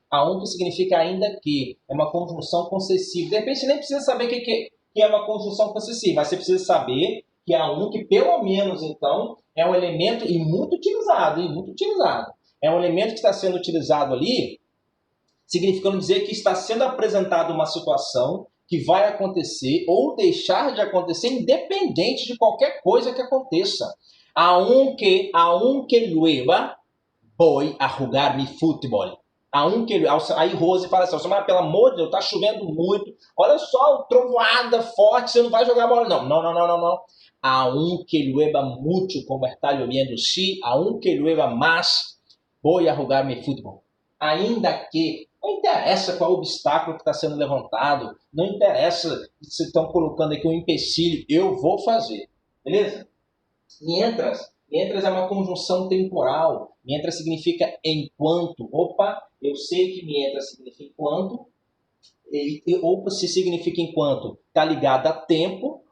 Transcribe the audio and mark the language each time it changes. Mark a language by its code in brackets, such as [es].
[pt] Aunque significa ainda que. É uma conjunção concessiva. De repente, você nem precisa saber o que é uma conjunção concessiva, mas você precisa saber que aunque, pelo menos, então, é um elemento e muito utilizado, muito utilizado. É um elemento que está sendo utilizado ali, significando dizer que está sendo apresentada uma situação que vai acontecer ou deixar de acontecer, independente de qualquer coisa que aconteça. [es] Aunque llueva, voy a jugar mi fútbol. [pt] Aí Rose fala assim, mas pelo amor de Deus, tá chovendo muito, olha só, trovoada forte, você não vai jogar bola. Não. [es] Aunque llueva mucho, como está lloviendo, sí, aunque llueva más, voy a jugar mi fútbol. [pt] Ainda que, não interessa qual obstáculo que está sendo levantado, não interessa se estão colocando aqui um empecilho, eu vou fazer, beleza? Mientras é uma conjunção temporal. Mientras significa enquanto. Opa, eu sei que mientras significa enquanto. Opa, se significa enquanto, está ligado a tempo.